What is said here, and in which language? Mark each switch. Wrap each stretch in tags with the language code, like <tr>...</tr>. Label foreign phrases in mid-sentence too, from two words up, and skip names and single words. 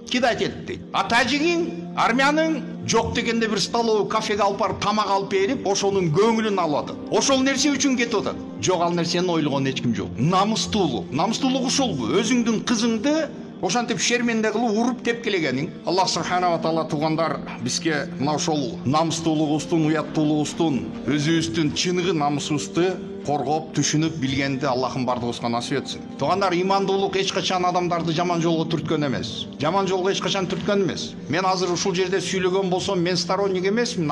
<ky>Кидайт этти дейт. А тажигиң, армяның жок дегенде бир столовый кафеге алып барып тамак алып берип, ошонун көңүлүн алып атат. Ошол нерсе үчүн кетип атат. Жок, ал нерсени ойлогон эч ким жок. Намыстуулук. Намыстуулук ушулбу? Өзүңдүн кызыңды ошентип шерменде кылып уруп тепкилегениң. Аллах</ky> <ar>سبحانه وتعالى</ar> <ky>тугандар бизге мына ошол намыстуулугубуздун, уяттуулугубуздун, өзүбүздүн чыныгы намысыбызды коргоп, түшүнүп билгенди Аллахым бардыгыбызга насип этсин. Тугандар, имандуулук эч качан адамдарды жаман жолго түрткөн эмес. Жаман жолго эч качан түрткөн эмес. Мен азыр ушул жерде сүйлөгөн болсом, мен сторонник эмесмин.</ky>